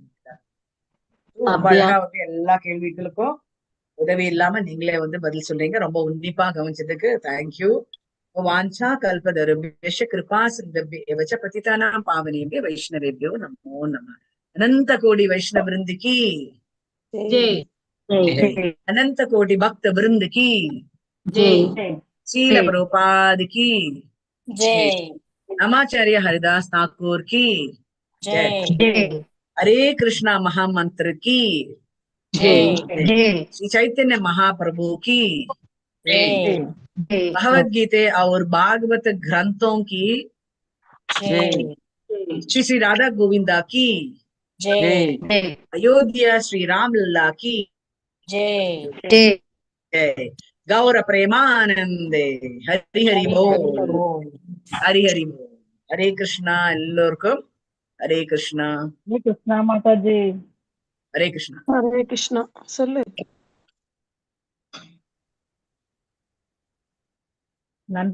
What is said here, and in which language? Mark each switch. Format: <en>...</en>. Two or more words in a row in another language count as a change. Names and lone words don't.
<ta>ரொம்ப அழகா வந்து எல்லா கேள்விகளுக்கும் உதவி இல்லாம நீங்களே வந்து பதில் சொல்றீங்க. ரொம்ப உன்னிப்பா கவனிச்சதுக்கு தேங்க்யூ.</ta> <sa>वाञ्छा कल्पतरुभ्यश्च कृपा सिन्धुभ्य एव च पतितानां पावनेभ्यो वैष्णवेभ्यो नमो नमः.</sa> <hi>अनंत कोटि वैष्णव वृंद की ஜெய். अनंत कोटि भक्त वृंद की ஜெய். शील प्रभुपाद की जय. नमाचार्य हरिदास ठाकुर की जय. हरे कृष्णा महामंत्र की ஜெய். श्री चैतन्य महाप्रभु की जय. भगवद गीता और भागवत ग्रंथों की जय. श्री श्री राधा गोविंदा की जय. अयोध्या श्री राम लल्ला की जय. जय.</hi> <bn>গৌর প্রেমানন্দে হরি হরি বোল. হরি হরি বোল.</bn> <ta>ஹரே கிருஷ்ணா எல்லோர்க்கும் ஹரே கிருஷ்ணா. கிருஷ்ணா மாதாஜி.</ta> <hi>हरे कृष्णा. हरे कृष्णा.</hi> <ta>சொல்லு. நன்றி.</ta>